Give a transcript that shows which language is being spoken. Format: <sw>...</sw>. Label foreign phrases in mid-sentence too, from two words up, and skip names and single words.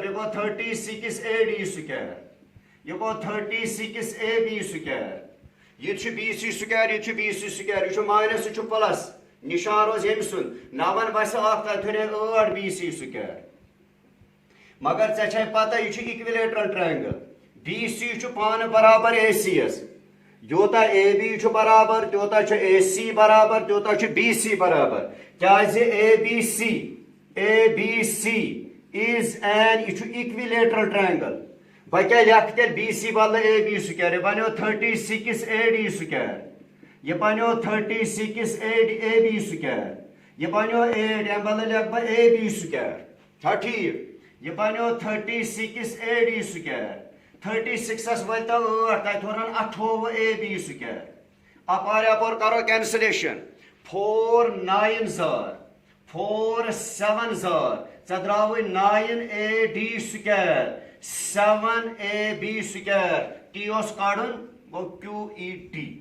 <ks>یہِ گوٚو 36</ks> <en>AD square</en> <ks>یہِ گوٚو 36</ks> <en>AB square</en> <ks>یہِ چھُ</ks> <en>BC square</en> <ks>یہِ چھُ</ks> <en>BC square</en> <ks>یہِ چھُ ماینس یہِ چھُ پلس نشان روز ییٚمہِ سُنٛد 9 وسہِ اکھ تتہِ ہُرے 8 BC سکویر مگر ژےٚ چھے پتہ یہِ چھُ</ks> <en>equilateral triangle</en> <ks>BC چھُ پانہٕ برابر AC یس یوٗتاہ AB چھُ برابر تیوٗتاہ چھُ AC برابر تیوٗتاہ چھُ BC برابر کیٛازِ</ks> <en>ABC is an</en> <ks>یہِ چھُ</ks> <en>equilateral triangle</en> <ks>بہٕ کیٛاہ لیکھٕ تیٚلہِ BC بدلہٕ</ks> <en>AB square</en> <ks>یہِ بنیو 36</ks> <en>AD square</en> <ks>یہِ بنیو 36</ks> <en>AB square</en> <ks>یہِ بنیو 8 امہِ بدلہٕ لیکھٕ بہٕ</ks> <en>AB square</en> <ks>چھا ٹھیٖک یہِ بنیو 36</ks> <en>AD square</en> <ks>36 وٲتۍ 8 تتہِ ہُرن 28</ks> <en>AB square</en> <ks>اپور کرو کینسلیشن 4 9 زار 4 7 زار ژےٚ درٛاوٕے</ks> <en>9 AD square 7 AB square</en> <ks>T اوس کڑُن گوٚو QET</ks>